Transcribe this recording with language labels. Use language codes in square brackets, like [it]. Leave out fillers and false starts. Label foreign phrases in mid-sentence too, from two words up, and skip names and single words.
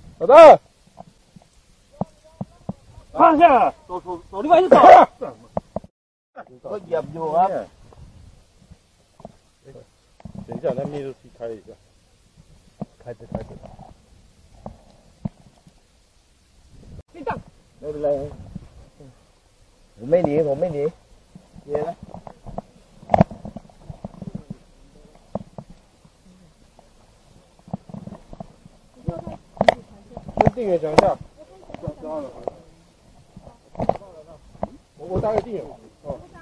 [zh] 的。放下，走，另外一走。我 [th] เหยียบอยู่ครับ [zh] 等一下，那密录器开一下。开着。别动。 [th] ไม่เป็นไรผมไม่หนีเดี๋ยวนะ [zh] 先定远讲一下。我打给定远。哦。